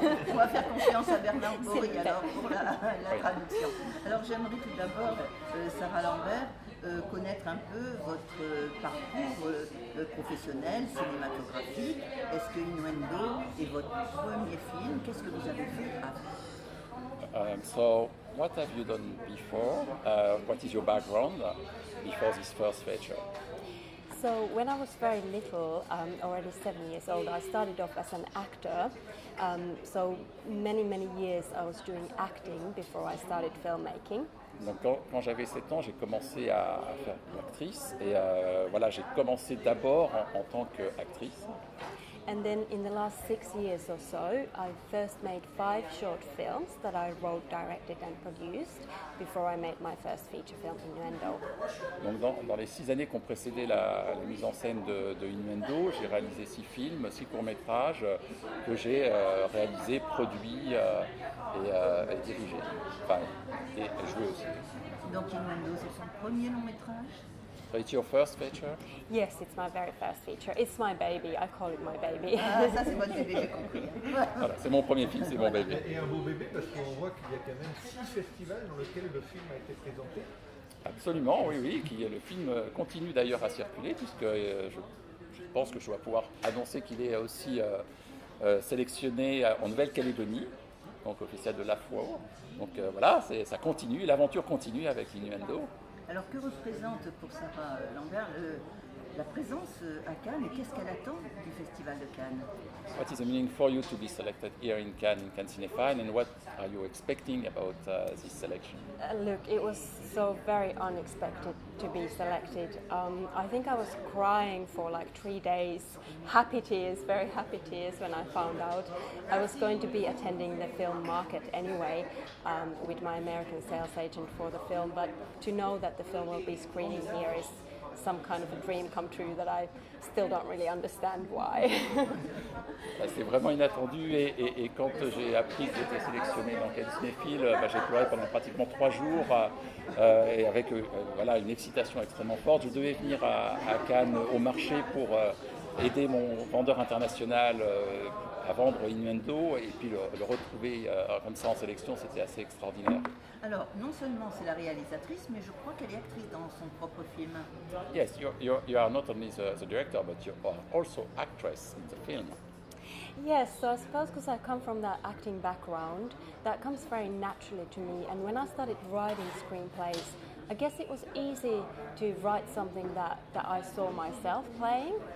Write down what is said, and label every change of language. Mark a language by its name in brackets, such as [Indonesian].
[French] On va faire confiance à Bernard Bory alors pour la traduction. Alors, j'aimerais tout d'abord, Sarah Lambert, connaître un peu votre parcours professionnel, cinématographique. Est-ce que Innuendo est votre premier film? Qu'est-ce que vous avez fait avant? [English] So, what have you done before? What is your background before this first feature? So when I was very little, already 7 years old, I started off as an actor. So many years I was doing acting before I started filmmaking. [French] Donc quand j'avais 7 ans, j'ai commencé à faire de l'actrice et j'ai commencé d'abord en tant qu'actrice. [English] And then in the last 6 years or so, I first made 5 short films that I wrote, directed and produced before I made my first feature film, Innuendo. [French] Donc dans les 6 années qui ont précédé la mise en scène de Innuendo, j'ai réalisé 6 films, 6 courts-métrages que j'ai réalisés, produits et dirigés. Enfin, et joués aussi. Donc Innuendo, c'est son premier long-métrage? [English] So it's your first feature? Yes, it's my very first feature. It's my baby. I call it my baby. [French] Ah, ça c'est votre bébé, j'ai compris. Voilà, c'est mon premier film, c'est mon bébé. Et un beau bébé parce qu'on voit qu'il y a quand même 6 festivals dans lesquels le film a été présenté. Absolument, oui. Le film continue d'ailleurs à circuler puisque je pense que je vais pouvoir annoncer qu'il est aussi sélectionné en Nouvelle-Calédonie, donc au Festival de l'Afro. Donc ça continue, l'aventure continue avec Innuendo. Alors que représente pour Sarah Lambert la présence à Cannes et qu'est-ce qu'elle attend du Festival de Cannes? [English] What is the meaning for you to be selected here in Cannes Cinéphile, and what are you expecting about this selection? Look, it was so very unexpected to be selected. I think I was crying for like 3 days, happy tears, very happy tears when I found out. I was going to be attending the film market anyway with my American sales agent for the film, but to know that the film will be screening here is some kind of a dream come true that I still don't really understand why. [French] C'est vraiment inattendu et quand j'ai appris que j'étais sélectionné dans Cannes Cinéphile, j'ai pleuré pendant pratiquement 3 jours et avec une excitation extrêmement forte. Je devais venir à Cannes au marché pour aider mon vendeur international à vendre Innuendo et puis le retrouver comme ça en sélection, c'était assez extraordinaire. Alors, non seulement c'est la réalisatrice, mais je crois qu'elle est actrice dans son propre film. [English] Yes, you are not only the director, but you are also actress in the film. Yes, so I suppose because I come from that acting background, that comes very naturally to me. And when I started writing screenplays, I guess it was easy to write something that I saw myself playing.